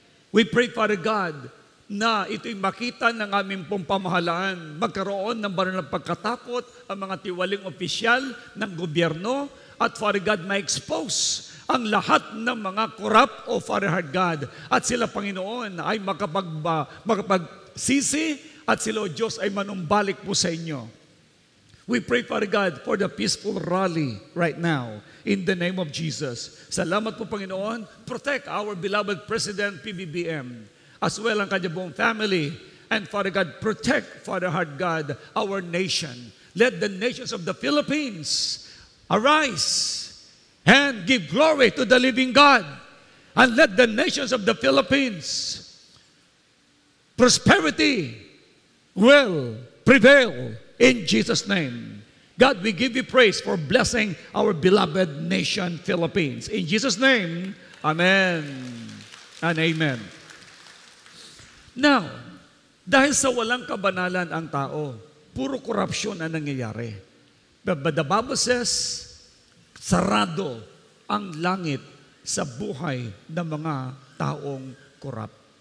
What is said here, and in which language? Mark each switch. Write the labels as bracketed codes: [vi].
[en] We pray, Father God, [tl] na ito'y makita ng aming pong pamahalaan, magkaroon ng banal na pagkatakot ang mga tiwaling opisyal ng gobyerno at, Father God, ma-expose ang lahat ng mga corrupt o Father Heart God. At sila, Panginoon, ay makapagsisi at sila, O Diyos, ay manumbalik po sa inyo. [en] We pray, Father God, for the peaceful rally right now in the name of Jesus. [tl] Salamat po, Panginoon. [en] Protect our beloved President PBBM as well [tl] ang kanyang buong [en] family. And Father God, protect, Father Heart God, our nation. Let the nations of the Philippines arise and give glory to the living God. And let the nations of the Philippines, prosperity will prevail in Jesus' name. God, we give you praise for blessing our beloved nation, Philippines. In Jesus' name, amen and amen. Now, [tl] dahil sa walang kabanalan ang tao, puro korupsyon ang nangyayari. [en] But the Bible says, [tl] sarado ang langit sa buhay ng mga taong korap.